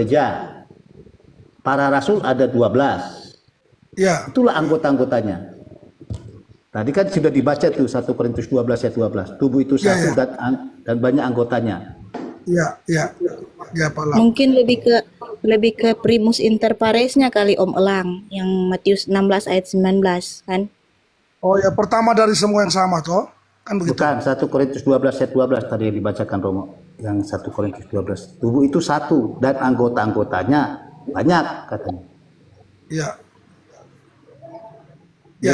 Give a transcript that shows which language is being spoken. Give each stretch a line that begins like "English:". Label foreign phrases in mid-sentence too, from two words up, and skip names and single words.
Indonesian: gereja. Para rasul ada 12. Ya, Itulah anggota-anggotanya. Tadi kan sudah dibaca tuh 1 Korintus 12 ayat 12. Tubuh itu satu Ya. dan banyak anggotanya. ya Pak Lang. Mungkin lebih ke
Latin: primus inter paresnya
Indonesian: kali Om Elang, yang Matius 16 ayat 19 kan. Oh ya, pertama dari semua yang sama toh, kan begitu. Bukan, 1 Korintus 12 ayat 12 tadi yang dibacakan Romo. Yang 1 Korintus 12. Tubuh itu satu dan anggota-anggotanya banyak katanya. Ya. Ya,